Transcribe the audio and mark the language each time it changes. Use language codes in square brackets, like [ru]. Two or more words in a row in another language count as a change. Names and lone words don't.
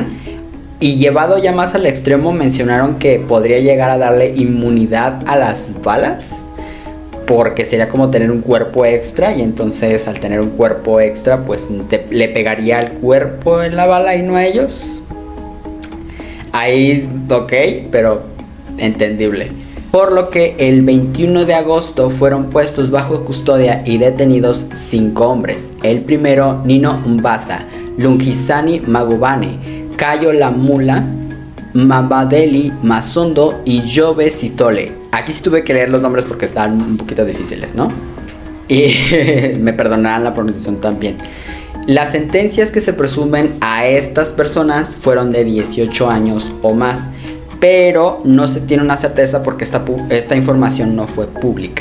[es] Y llevado ya más al extremo, mencionaron que podría llegar a darle inmunidad a las balas, porque sería como tener un cuerpo extra, y entonces al tener un cuerpo extra pues le pegaría al cuerpo en la bala y no a ellos. Ahí, ok, pero entendible. Por lo que el 21 de agosto fueron puestos bajo custodia y detenidos 5 hombres. El primero, Nino Mbatha, Lungisani Magubane, Cayo Lamula, Mabadeli Masondo y Jobe Sithole. Aquí sí tuve que leer los nombres porque estaban un poquito difíciles, ¿no? Y me perdonarán la pronunciación también. Las sentencias que se presumen a estas personas fueron de 18 años o más, pero no se tiene una certeza porque esta información no fue pública.